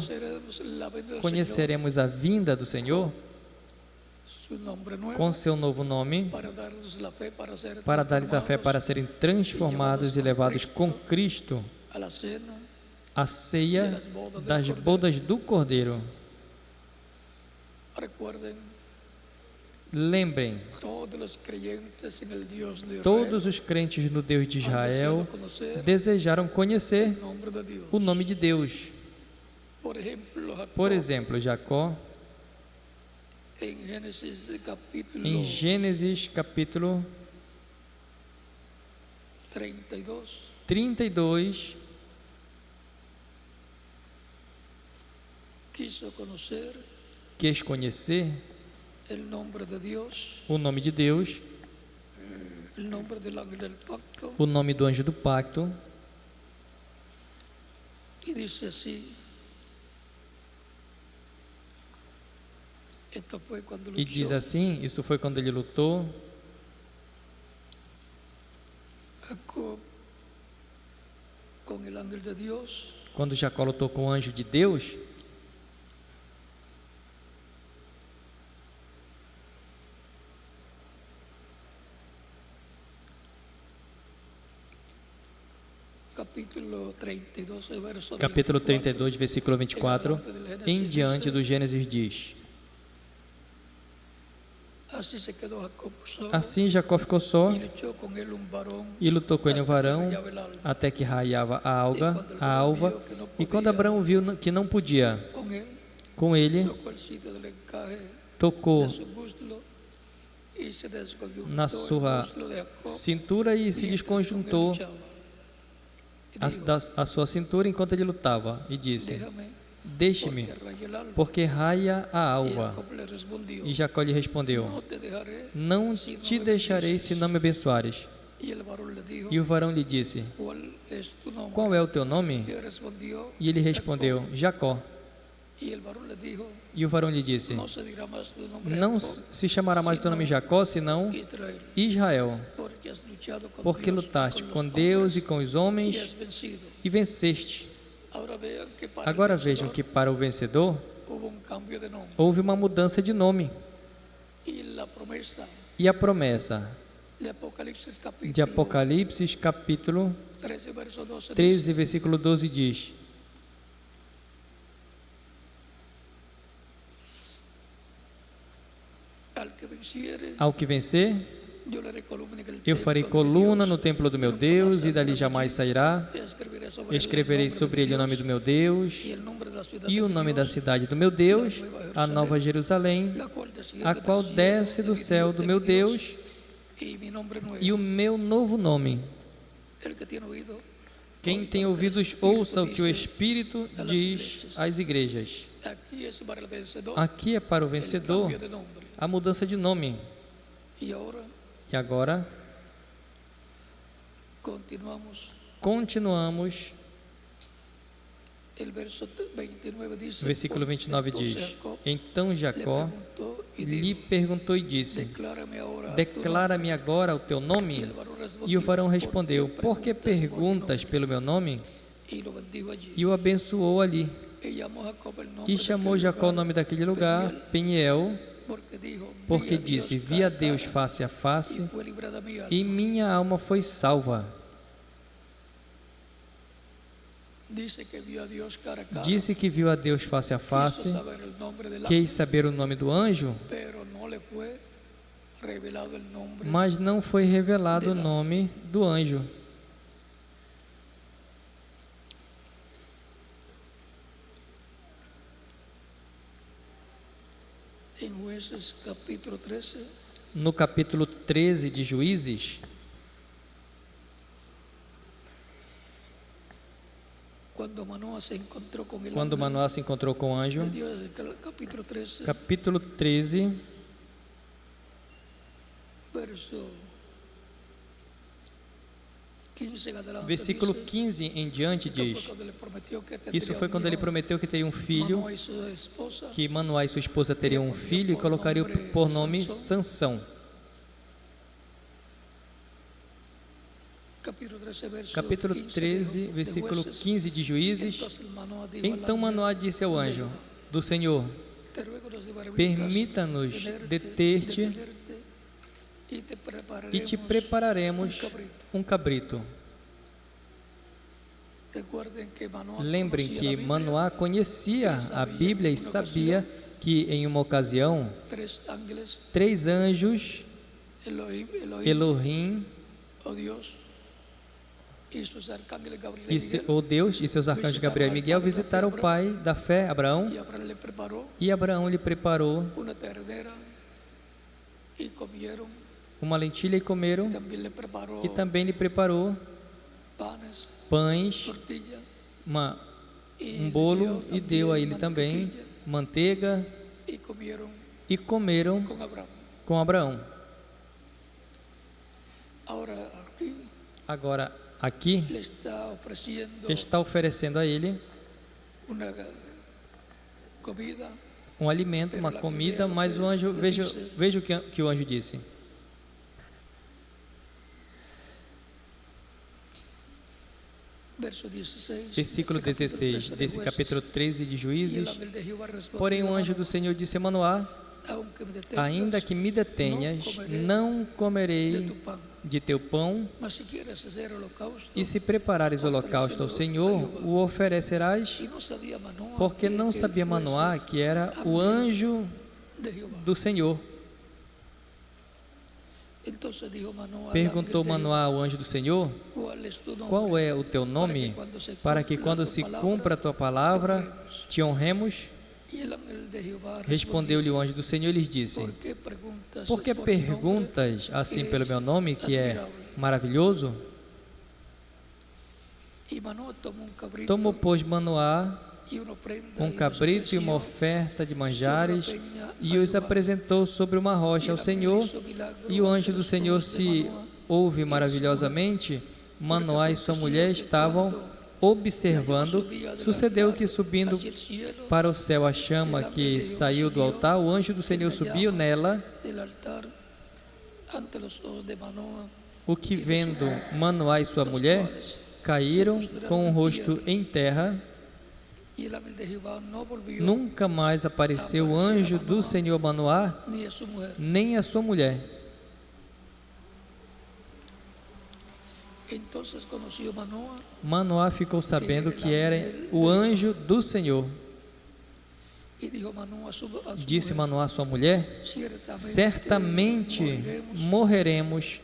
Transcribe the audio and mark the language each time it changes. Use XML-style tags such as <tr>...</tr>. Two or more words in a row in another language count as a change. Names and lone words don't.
<pt>Conheceremos a vinda do Senhor com seu novo nome, para dar-lhes a fé para serem transformados e levados com Cristo à ceia das bodas do Cordeiro.</pt> <es>Recuerden,</es> <pt>Lembrem,</pt> <es>todos los creyentes en el Dios de Israel</es> <pt>todos os crentes no Deus de</pt> <es>han</es> <pt>Israel</pt> <es>deseado conocer</es> <pt>desejaram conhecer</pt> <es>el nombre de Dios.</es> <pt>o nome de Deus.</pt> <es>Por ejemplo, Jacob,</es> <pt>Por exemplo, Jacó,</pt> <es>en Génesis capítulo</es> <pt>em Gênesis capítulo</pt> <es>32,</es> <pt>32,</pt> <es>quiso conocer</es> <pt>quis conhecer</pt> <es>el nombre de Dios,</es> <pt>o nome de Deus,</pt> <es>el nombre del ángel del pacto,</es> <pt>o nome do anjo do pacto,</pt> <es>y dice así. Esto fue cuando</es> <pt>e diz</pt> <es>luchó</es> <pt>assim, isso foi quando ele lutou</pt> <es>Jacob con el ángel de Dios,</es> <pt>quando Jacó lutou com o anjo de Deus.</pt> <es>capítulo 32, verso</es> <pt>Capítulo</pt> <es>24,</es> <pt>32, versículo 24, em diante do Gênesis diz:</pt> <es>así se quedó Jacob solo,</es> <pt>Assim Jacó ficou só</pt> <es>y luchó con él un varón</es> <pt>e lutou com ele um</pt> <es>hasta que</es> <pt>varão</pt> <es>rayaba el alba.</es> <pt>até que raiava a alva. E quando Abraão viu que não podia</pt> <es>Con él</es> <pt>com ele,</pt> <es>tocó el sitio del encaje</es> <pt>tocou</pt> <es>de su muslo y se desconjuntó</es> <pt>na</pt> <es>el</es> <pt>sua</pt> <es>muslo de Jacob</es> <pt>cintura e se</pt> <es>mientras con él</es> <pt>desconjuntou</pt> <es>luchaba. Y dijo,</es> <pt>a sua cintura enquanto ele lutava e disse:</pt> <es>déjame,</es> <pt>Deixe-me,</pt> <es>porque raya el alba.</es> <pt>porque raia a</pt> <es>Y</es> <pt>alva.</pt> <es>Jacob le respondió,</es> <pt>E Jacó lhe respondeu:</pt> <es>no te dejaré.</es> <pt>Não te deixarei se não me abençoares.</pt> <es>Y el varón le dijo,</es> <pt>E o varão lhe disse:</pt> <es>¿cuál es tu nombre?</es> <pt>Qual é o teu nome?</pt> <es>Y él respondió,</es> <pt>E ele respondeu: Jacó.</pt> <es>y el varón le dijo,</es> <pt>E o varão lhe disse:</pt> <es>no se dirá más tu nombre</es> <pt>Não</pt> <es>Jacob,</es> <pt>se chamará mais teu nome Jacó, senão</pt> <es>Israel,</es> <pt>Israel,</pt> <es>porque has luchado con</es> <pt>porque</pt> <es>Dios y</es> <pt>lutaste</pt> <es>con</es> <pt>com</pt> <es>los</es> <pt>Deus e</pt> <es>hombres</es> <pt>com os</pt> <es>y</es> <pt>homens</pt> <es>has vencido.</es> <pt>e venceste.</pt> <es>Ahora vean que para</es> <pt>Agora</pt> <es>el</es> <pt>vejam</pt> <es>vencedor</es> <pt>que para o vencedor</pt> <es>hubo un cambio de nombre</es> <pt>houve uma mudança de nome.</pt> <es>y la promesa</es> <pt>E a promessa</pt> <es>de Apocalipsis</es> <pt>de Apocalipse, capítulo</pt> <es>13, verso 12</es> <pt>13, versículo 12 diz:</pt> <es>al que venciere,</es> <pt>Ao que vencer,</pt> <es>yo le haré columna en el</es> <pt>eu farei</pt> <es>templo de mi</es> <pt>coluna</pt> <es>Dios,</es> <pt>no templo do</pt> <es>y</es> <pt>meu</pt> <es>nunca</es> <pt>Deus,</pt> <es>más</es> <pt>e dali</pt> <es>saldrá</es> <pt>jamais</pt> <es>de allí.</es> <pt>sairá. Escreverei sobre ele o nome do meu Deus</pt> <es>y el nombre de la ciudad</es> <pt>e</pt> <es>de</es> <pt>o</pt> <es>mi</es> <pt>nome da</pt> <es>Dios,</es> <pt>cidade do meu Deus, a nova Jerusalém,</pt> <es>la cual desciende</es> <pt>a</pt> <es>del</es> <pt>qual</pt> <es>cielo</es> <pt>desce</pt> <es>de</es> <pt>do</pt> <es>mi</es> <pt>céu</pt> <es>Dios,</es> <pt>do</pt> <es>de</es> <pt>meu</pt> <es>mi Dios,</es> <pt>Deus,</pt> <es>y mi nombre nuevo.</es> <pt>e o meu novo nome.</pt> <es>El que tiene oído,</es> <pt>Quem</pt> <es>oiga</es> <pt>tem</pt> <es>lo que el</es> <pt>ouvidos,</pt> <es>Espíritu</es> <pt>ouça o que o</pt> <es>dice</es> <pt>Espírito diz às igrejas.</pt> <es>aquí es para el vencedor</es> <pt>Aqui é para o</pt> <es>el</es> <pt>vencedor</pt> <es>cambio de nombre.</es> <pt>a mudança de nome.</pt> <es>Y ahora</es> <pt>E agora,</pt> <es>continuamos.</es> <pt>continuamos.</pt> <es>El verso 29 dice,</es> <pt>Versículo 29</pt> <es>entonces</es> <pt>diz:</pt> <es>Jacob</es> <pt>Então</pt> <es>le</es> <pt>Jacó</pt> <es>preguntó y</es> <pt>lhe</pt> <es>dijo,</es> <pt>perguntou e disse:</pt> <es>declárame ahora tu</es> <pt>Declara-me agora o teu</pt> <es>nombre. Y</es> <pt>nome.</pt> <es>el varón</es> <pt>E o varão</pt> <es>respondió,</es> <pt>respondeu: Por que perguntas pelo meu nome?</pt> <es>y lo bendijo allí.</es> <pt>E o abençoou ali.</pt> <es>Y llamó Jacob el nombre</es> <pt>E</pt> <es>de</es> <pt>chamou</pt> <es>aquel</es> <pt>Jacó o</pt> <es>lugar</es> <pt>nome daquele lugar Peniel,</pt> <es>porque dijo,</es> <pt>porque</pt> <es>vi a</es> <pt>disse:</pt> <es>Dios</es> <pt>Vi a</pt> <es>cara a</es> <pt>Deus</pt> <es>cara,</es> <pt>face a</pt> <es>y</es> <pt>face,</pt> <es>fue librada mi alma.</es> <pt>e minha alma foi salva.</pt> <es>Dice que vio a Dios cara a cara.</es> <pt>Disse que viu a Deus face a</pt> <es>Quiso</es> <pt>face,</pt> <es>saber el nombre del</es> <pt>quis</pt> <es>ángel,</es> <pt>saber o nome do anjo,</pt> <es>pero no le fue revelado el nombre.</es> <pt>mas não foi revelado o nome do anjo.</pt> <es>En Jueces capítulo 13,</es> <pt>No capítulo 13 de Juízes,</pt> <es>cuando Manoah se encontró con el</es> <pt>quando</pt> <es>ángel</es> <pt>Manoá se encontrou com o anjo,</pt> <es>de Dios, capítulo 13,</es> <pt>capítulo 13,</pt> <es>verso 15 en adelante,</es> <pt>versículo</pt> <es>dice,</es> <pt>15 em diante</pt> <es>esto fue</es> <pt>diz:</pt> <es>cuando le prometió que</es> <pt>Isso</pt> <es>tendría</es> <pt>foi</pt> <es>un</es> <pt>quando ele</pt> <es>hijo.</es> <pt>prometeu que teria um filho,</pt> <es>Manoah y su esposa,</es> <pt>que Manoá e sua esposa teriam um filho e colocaria por nome Sansão.</pt> <es>capítulo 13,</es> <pt>Capítulo 13, versículo 15 de Juízes. Então Manoá disse ao anjo do Senhor: Permita-nos deter-te e te prepararemos um cabrito. Lembrem que Manoá conhecia a Bíblia e sabia que em uma ocasião</pt> <es>3 ángeles,</es> <pt>3 anjos,</pt> <es>Elohim,</es> <pt>Elohim,</pt> <es>o Dios, y sus arcángeles Gabriel</es> <pt>e</pt> <es>y Miguel,</es> <pt>o Deus e seus arcanjos Gabriel e Miguel visitaram o pai da fé, Abraão,</pt> <es>y Abraham le preparó</es> <pt>e Abraão lhe preparou</pt> <es>una ternera y comieron,</es> <pt>uma lentilha e comeram,</pt> <es>también le preparó</es> <pt>e também lhe preparou</pt> <es>panes,</es> <pt>pães,</pt> <es>tortilla,</es> <pt>um bolo, e deu a ele também manteiga,</pt> <es>y</es> <pt>e comeram</pt> <es>con Abraham.</es> <pt>com Abraão.</pt> <es>Ahora aquí</es> <pt>Agora, aqui,</pt> <es>le está ofreciendo</es> <pt>está oferecendo a ele</pt> <es>una comida,</es> <pt>um alimento, uma comida, mas o anjo, veja o que o anjo disse.</pt> <es>verso 16,</es> <pt>Versículo</pt> <es>este capítulo</es> <pt>16</pt> <es>13 de</es> <pt>desse</pt> <es>Jueces.</es> <pt>capítulo 13 de</pt> <es>Y el</es> <pt>Juízes.</pt> <es>ángel de Jehová respondió,</es> <pt>Porém o anjo do Senhor disse a Manoá:</pt> <es>aunque me detengas</es> <pt>ainda que me detenhas, não</pt> <es>de</es> <pt>comerei</pt> <es>tu pan,</es> <pt>de teu pão,</pt> <es>mas si quieres hacer holocausto,</es> <pt>e se preparares holocausto ao Senhor, o oferecerás,</pt> <es>y no sabía Manoah</es> <pt>porque</pt> <es>que</es> <pt>não</pt> <es>él</es> <pt>sabia</pt> <es>fuese</es> <pt>Manoá que era o anjo</pt> <es>de Jehová.</es> <pt>do Senhor.</pt> <es>Entonces dijo Manoah al</es> <pt>Perguntou</pt> <es>ángel de</es> <pt>Manoá ao anjo do Senhor:</pt> <es>Jehová, ¿cuál es tu nombre?</es> <pt>qual é o teu nome, para que quando se cumpra a tua palavra,</pt> <es>te honremos? Y el ángel de Jehová</es> <pt>Respondeu-lhe o anjo do Senhor e lhes disse: por que perguntas assim pelo meu nome, que é maravilhoso?</pt> <es>Y Manoah tomó un cabrito</es> <pt>Tomou, pois, Manoá</pt> <es>y una ofrenda</es> <pt>um</pt> <es>y los</es> <pt>cabrito e uma</pt> <es>ofreció</es> <pt>oferta de manjares e os apresentou sobre uma rocha ao Senhor. E o anjo do Senhor se ouve maravilhosamente. Manoá e sua mulher estavam observando. Sucedeu que, subindo para o céu a chama que saiu do altar, o anjo do Senhor subiu nela,</pt> <es>del altar ante los ojos de Manoah,</es> <pt>o que, vendo Manoá e sua mulher, caíram com o rosto em terra.</pt> <es>y el ángel de Jehová no volvió</es> <pt>Nunca mais apareceu o anjo do Senhor a Manoá,</pt> <es>ni a su mujer.</es> <pt>nem a sua mulher.</pt> <es>Entonces conoció Manoah</es> <pt>Manoá ficou sabendo que era o anjo do Senhor.</pt> <es>y dijo Manoah a su</es> <pt>Disse</pt> <es>mujer,</es> <pt>Manoá à sua mulher: certamente morreremos,</pt>